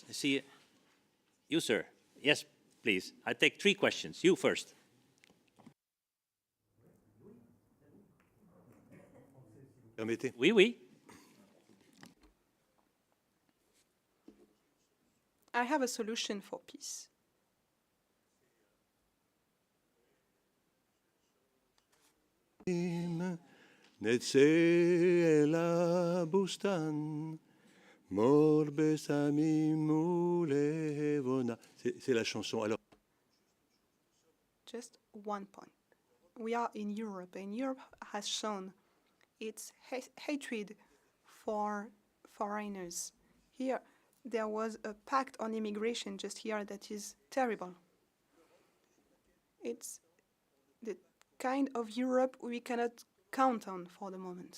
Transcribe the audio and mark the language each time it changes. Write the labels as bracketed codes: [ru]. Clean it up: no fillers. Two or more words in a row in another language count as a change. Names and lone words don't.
[en] I see you, sir. Yes, please. I take 3 questions. You first. [fr] Oui, oui. [en] I have a solution for peace. [he] נצא אל הבוסתן, מור בסמים ולבונה. [fr] C'est la chanson. Alors. [en] Just one point. We are in Europe, and Europe has shown its hatred for foreigners. Here, there was a pact on immigration just here that is terrible. It's the kind of Europe we cannot count on for the moment.